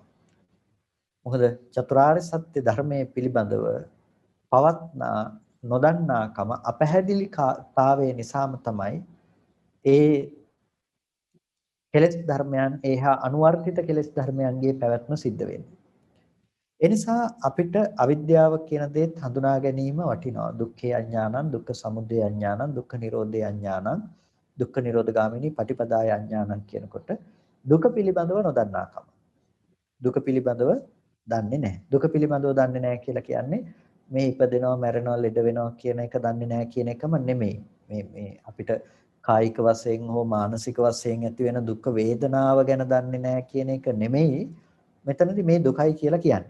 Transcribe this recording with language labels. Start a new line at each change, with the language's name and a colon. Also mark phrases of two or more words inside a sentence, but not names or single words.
Sinhala: මොකද චතුරාර්ය සත්‍ය ධර්මයේ පිළිබඳව පවත්නා නොදන්නාකම අපැහැදිලිතාවය නිසාම තමයි ඒ කෙලෙස් ධර්මයන් ඒහා අනුවර්තිත කෙලෙස් ධර්මයන්ගේ පැවැත්ම සිද්ධ වෙන්නේ. ඒ නිසා අපිට අවිද්‍යාව කියන දේත් හඳුනා ගැනීම වටිනවා.
Pali: දුක්ඛේ අඥානං, දුක්ඛ සමුදය අඥානං, දුක්ඛ නිරෝධේ අඥානං, දුක්ඛ නිරෝධගාමිනී පටිපදාය අඥානං
Sinhala: කියනකොට දුක පිළිබඳව නොදන්නාකම. දුක පිළිබඳව දන්නේ නැහැ. දුක පිළිබඳව දන්නේ නැහැ කියලා කියන්නේ මේ ඉපදෙනවා, මැරෙනවා, ලෙඩ වෙනවා කියන එක දන්නේ නැහැ කියන එකම නෙමෙයි. මේ අපිට කායික වශයෙන් හෝ මානසික වශයෙන් ඇති වෙන දුක් වේදනාව ගැන දන්නේ නැහැ කියන එක නෙමෙයි මෙතනදී මේ දුකයි කියලා කියන්නේ.